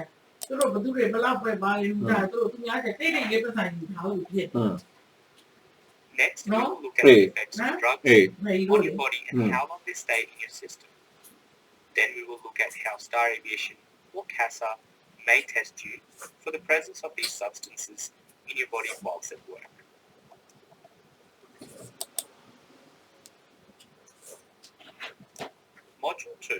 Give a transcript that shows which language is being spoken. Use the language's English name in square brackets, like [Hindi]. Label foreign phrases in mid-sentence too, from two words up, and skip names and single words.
[Burmese] သူတို့ဘသူတွေဘလောက်ပဲပါလေဒါသူတို့သူများတဲ့တိတ်တိတ်လေးပတ်ဆိုင်ယူထားလို့ဖြစ် [English] Next, we No? will look at the effects Huh? of drugs [Burmese] နေ [English] on [Burmese] လို့ [English] your body and how long they stay in your system. Then we will look at how Star Aviation or CASA may test you for the presence of these substances in your body whilst at work. Module 2.